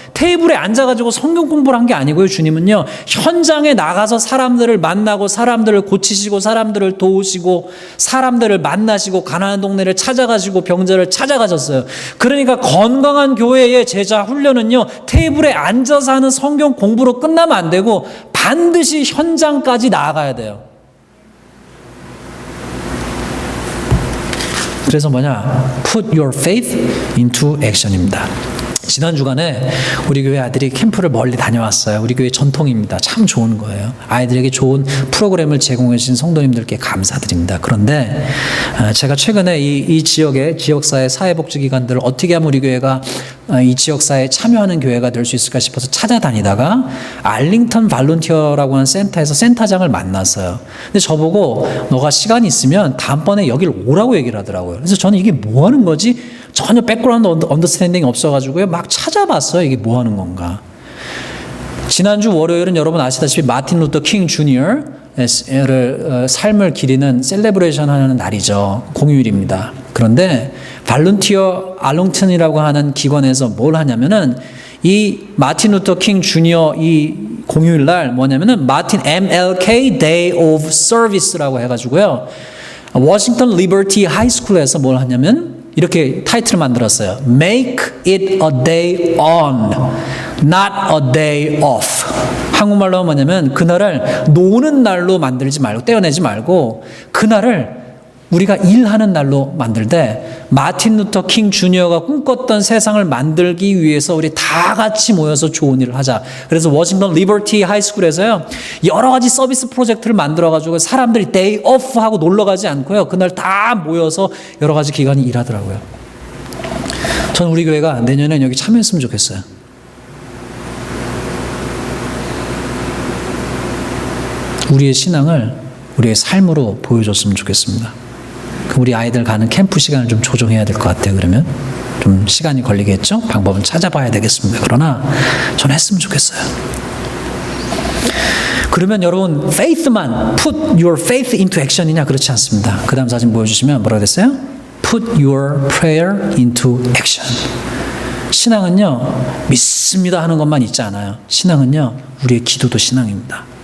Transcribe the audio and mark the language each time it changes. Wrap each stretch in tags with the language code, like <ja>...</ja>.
<ko>테이블에 앉아가지고 성경 공부를 한 게 아니고요. 주님은요. 현장에 나가서 사람들을 만나고 사람들을 고치시고 사람들을 도우시고 사람들을 만나시고 가난한 동네를 찾아가시고 병자를 찾아가셨어요. 그러니까 건강한 교회의 제자 훈련은요. 테이블에 앉아서 하는 성경 공부로 끝나면 안 되고 반드시 현장까지 나아가야 돼요. 그래서 뭐냐?</ko> <en>Put your faith into action</en> <ko>입니다. 지난 주간에 우리 교회 아들이 캠프를 멀리 다녀왔어요. 우리 교회 전통입니다. 참 좋은 거예요. 아이들에게 좋은 프로그램을 제공해 주신 성도님들께 감사드립니다. 그런데 제가 최근에 이 지역의 지역사회 사회복지기관들을 어떻게 하면 우리 교회가 이 지역사회에 참여하는 교회가 될 수 있을까 싶어서 찾아다니다가 알링턴 발론티어라고 하는 센터에서 센터장을 만났어요. 근데 저보고 너가 시간이 있으면 다음번에 여길 오라고 얘기를 하더라고요. 그래서 저는 이게 뭐 하는 거지? 전혀 백그라운드 언더스탠딩이 없어가지고요. 막 찾아봤어요. 이게 뭐 하는 건가. 지난주 월요일은 여러분 아시다시피 마틴 루터 킹 주니어를 삶을 기리는 셀레브레이션 하는 날이죠. 공휴일입니다. 그런데 발런티어 알롱턴이라고 하는 기관에서 뭘 하냐면은 이 마틴 루터 킹 주니어 이 공휴일 날 뭐냐면은 마틴 MLK Day of Service라고 해가지고요. 워싱턴 리버티 하이스쿨에서 뭘 하냐면 이렇게 타이틀을 만들었어요.</ko> <en>Make it a day on, not a day off.</en> <ko>한국말로 뭐냐면 그날을 노는 날로 만들지 말고 떼어내지 말고 그날을 우리가 일하는 날로 만들되 마틴 루터 킹 주니어가 꿈꿨던 세상을 만들기 위해서 우리 다 같이 모여서 좋은 일을 하자. 그래서 워싱턴 리버티 하이스쿨에서요 여러 가지 서비스 프로젝트를 만들어가지고 사람들이 데이 오프 하고 놀러 가지 않고요 그날 다 모여서 여러 가지 기관이 일하더라고요. 저는 우리 교회가 내년에 여기 참여했으면 좋겠어요. 우리의 신앙을 우리의 삶으로 보여줬으면 좋겠습니다. 우리 아이들 가는 캠프 시간을 좀 조정해야 될 것 같아요. 그러면 좀 시간이 걸리겠죠? 방법은 찾아봐야 되겠습니다. 그러나 저는 했으면 좋겠어요. 그러면 여러분</ko> <en>faith만 put your faith into action이냐?</en> <ko>그렇지 않습니다. 그 다음 사진 보여주시면 뭐라고 됐어요?</ko> <en>Put your prayer into action.</en> <ko>신앙은요 믿습니다 하는 것만 있지 않아요. 신앙은요 우리의 기도도 신앙입니다.</ko>